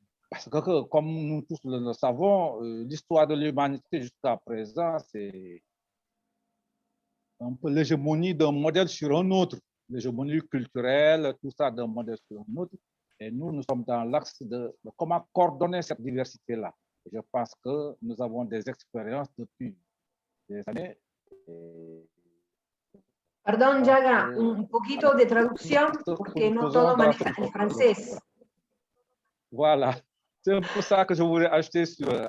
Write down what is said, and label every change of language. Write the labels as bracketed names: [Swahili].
[French] Parce que comme nous tous le savons, l'histoire de l'humanité jusqu'à présent, c'est un peu l'hégémonie d'un modèle sur un autre, l'hégémonie culturelle, tout ça d'un modèle sur un autre. Et nous, nous sommes dans l'axe de comment coordonner cette diversité-là. Je pense que nous avons des expériences depuis des années. [Spanish] Perdón, Yaga, un poquito de traducción, porque no todo maneja el francés. [French] Voilà, c'est un peu ça que je voulais ajouter sur...